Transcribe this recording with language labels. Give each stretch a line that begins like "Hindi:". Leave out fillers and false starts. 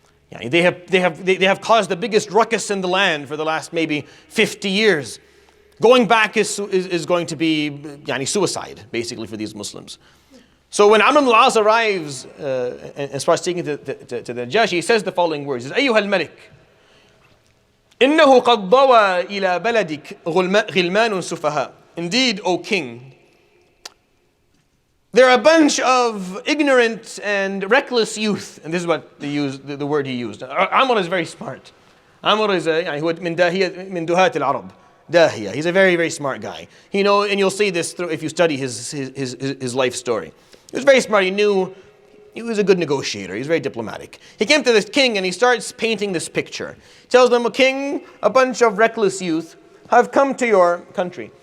English: Yeah, they have caused the biggest ruckus in the land for the last maybe 50 years. Going back is going to be suicide, basically, for these Muslims. So when Amr ibn al-As arrives and starts speaking to the Najashi, he says the following words. He says,
Arabic: أيها الملك إنه قد ضوى إلى بلدك غلمان سفهاء.
English: Indeed, O king, there are a bunch of ignorant and reckless youth. And this is what the word he used. Amr is very smart. Amr is
Arabic: من دهاة العرب. Dahiya.
English: He's a very, very smart guy. And you'll see this if you study his life story. He was very smart. He was a good negotiator. He was very diplomatic. He came to this king and he starts painting this picture. He tells them, a king, a bunch of reckless youth have come to your country.